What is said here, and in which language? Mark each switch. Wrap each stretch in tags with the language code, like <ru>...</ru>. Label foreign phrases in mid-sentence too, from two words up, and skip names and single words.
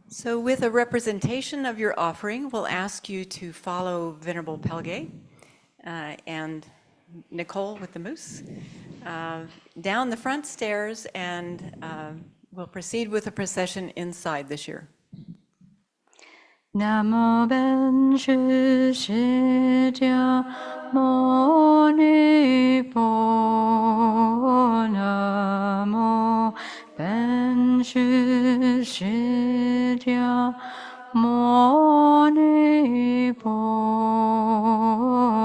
<en>So with a representation of your offering, we'll ask you to follow Venerable Pelge and Nicole with the moose down the front stairs, and we'll proceed with the procession inside this year.</en> <zh>南无本师释迦牟尼佛. 南无本师释迦牟尼佛.</zh>